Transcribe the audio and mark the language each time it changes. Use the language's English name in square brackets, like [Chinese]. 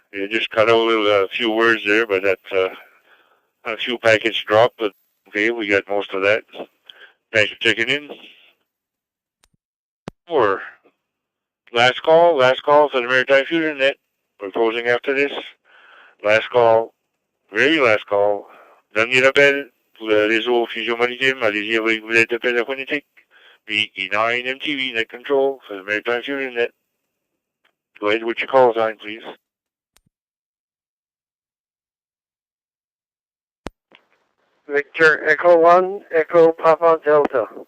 [English] You just cut out a few words there, but that's a few packets dropped, but okay, we got most of that. Thanks for checking in. Or last call for the Maritime Fusion net. We're closing after this. Last call, very last call. [French] Dernier appel pour le réseau Fusion Maritime. Allez-y avec vos lettres d'appel phonétique. [English] VE9 MTV net control for the Maritime Fusion net. Go ahead with your call sign, please. Victor Echo 1, Echo Papa Delta.